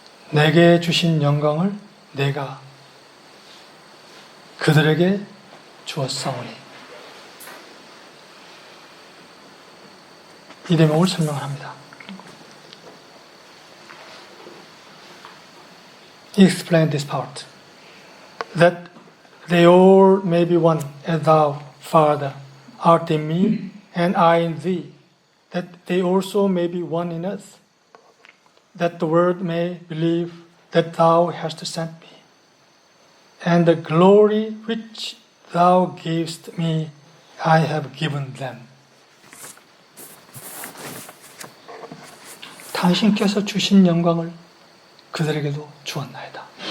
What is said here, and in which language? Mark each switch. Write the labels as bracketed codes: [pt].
[ko] 내게 주신 영광을 내가 그들에게 주었사오니. 이 대목을 설명을 합니다. [en] He explained this part, that they all may be one, as thou, Father, art in me, and I in thee, that they also may be one in us, that the world may believe that thou hast sent me, and the glory which thou gavest me I have given them. [ko] 당신께서 주신 영광을 그들에게도 주었나이다.